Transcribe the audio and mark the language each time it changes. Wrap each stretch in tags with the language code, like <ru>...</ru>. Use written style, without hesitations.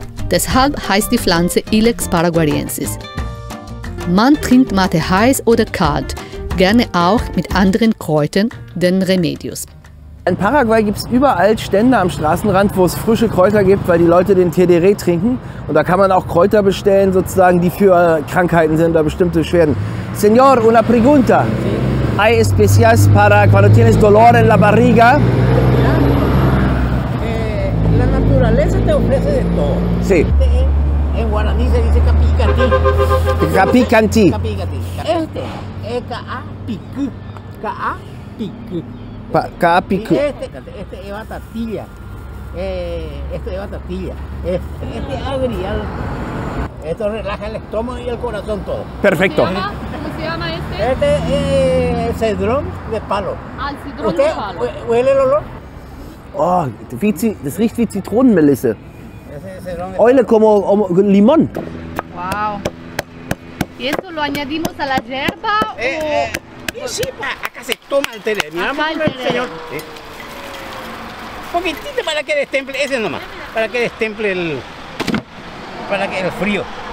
<de>Deshalb heißt die Pflanze Ilex paraguariensis. Man trinkt Mate heiß oder kalt, gerne auch mit anderen Kräutern, den Remedios. In Paraguay gibt es überall Stände am Straßenrand, wo es frische Kräuter gibt, weil die Leute den Tereré trinken. Und da kann man auch Kräuter bestellen, sozusagen, die für Krankheiten sind oder bestimmte Beschwerden.</de> <es>Señor, una pregunta. ¿Hay especias para cuando tienes dolor en la barriga? La naturaleza te ofrece de todo. Sí. En guaraní se dice capicatí. Capicantí. Capicatí. Este es Ka-a-picu. Ka-a-picu. Capicu. Este lleva tatilla. Este lleva tatilla. Este agrial. Esto relaja el estómago y el corazón todo. Perfecto. ¿Cómo se llama este? Este es cedrón de palo. Ah, el cedrón ¿Usted de palo. huele el olor?</es> <de>Oh, das riecht wie Zitronenmelisse.</de> <es>Ese es cedrón de Oile como limón. Wow. ¿Y esto lo añadimos a la hierba Y sí, acá se toma el tereré. Mira, Acá el tereré. señor. Sí. Poquitito para que destemple, ese nomás. Para que destemple el frío.</es>